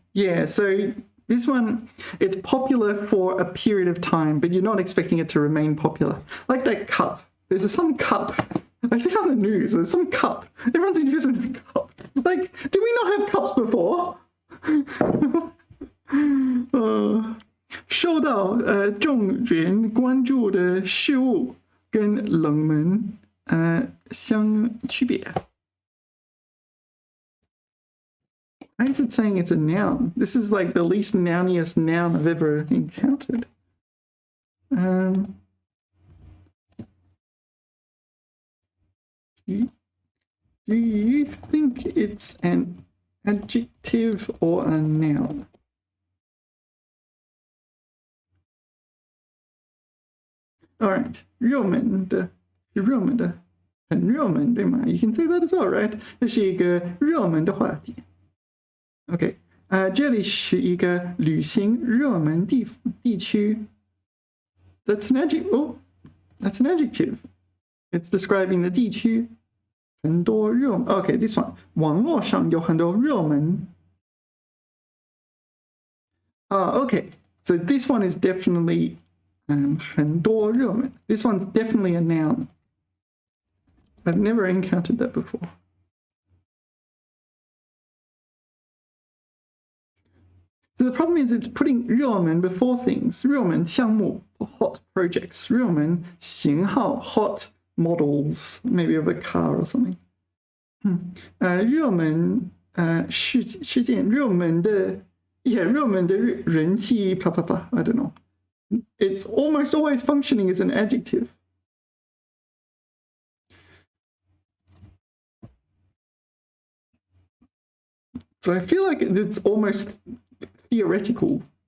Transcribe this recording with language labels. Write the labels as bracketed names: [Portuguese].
[English] Yeah, so this one, it's popular for a period of time, but you're not expecting it to remain popular. Like that cup. There's some cup. I see it on the news. There's some cup. Everyone's interested in the cup. Like, did we not have cups before? [Chinese] 受到众人关注的事物跟冷门相区别. [English] Why is it saying it's a noun? This is like the least nouniest noun I've ever encountered. Do you think it's an adjective or a noun? All right, [Chinese] 热门的, 热门的, 很热门, 对吗? [English] You can say that as well, right? [Chinese] 这是一个热门的话题. Okay, 这里是一个旅行热门地区. [English] That's an adjective. Oh, that's an adjective. It's describing the 地区. [Chinese] 很多热门. [English] Okay, this one. [Chinese] 网络上有很多热门. [English] Okay, so this one is definitely 很多热门. This one's definitely a noun. I've never encountered that before. So the problem is it's putting 热门 before things. 热门项目 hot projects. 热门型号 hot models, maybe of a car or something. [Chinese] 热门事件热门的 yeah 热门的人气 blah blah blah. [English] I don't know. It's almost always functioning as an adjective. So I feel like it's almost theoretical.